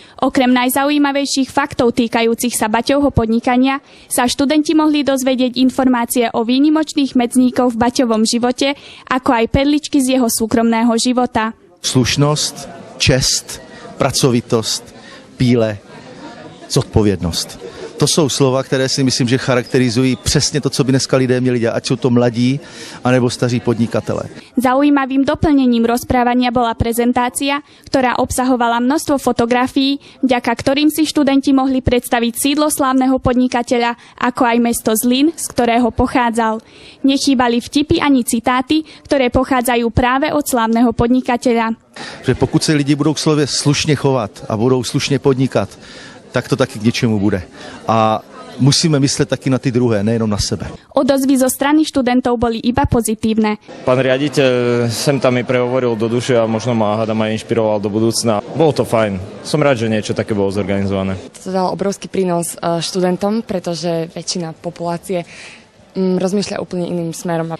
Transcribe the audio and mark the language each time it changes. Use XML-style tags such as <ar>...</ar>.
<sk>Okrem najzaujímavejších faktov týkajúcich sa Baťovho podnikania sa študenti mohli dozvedieť informácie o výnimočných medzníkoch v Baťovom živote, ako aj perličky z jeho súkromného života.</sk> <cs>Slušnosť, čest, pracovitosť, píle, zodpovědnost. To jsou slova, které si myslím, že charakterizují přesně to, co by dneska lidé měli dělat, ať jsou to mladí, anebo staří podnikatelé.</cs> <sk>Zaujímavým doplnením rozprávania bola prezentácia, ktorá obsahovala množstvo fotografií, vďaka ktorým si študenti mohli predstaviť sídlo slávneho podnikateľa, ako aj mesto Zlín, z ktorého pochádzal. Nechýbali vtipy ani citáty, ktoré pochádzajú práve od slávneho podnikateľa.</sk> <cs>Že pokud se lidi budou k slově slušně chovat a budou slušně podnikat, tak to taky k něčemu bude. A musíme myslet taky na ty druhé, nejenom na sebe.</cs> <sk>Odozvy zo strany študentov boli iba pozitívne. Pán riaditeľ sem tam mi prehovoril do duše a možno ma hádam aj inšpiroval do budúcna. Bolo to fajn. Som rád, že niečo také bolo zorganizované. To dal obrovský prínos študentom, pretože väčšina populácie rozmýšľa úplne iným smerom.</sk>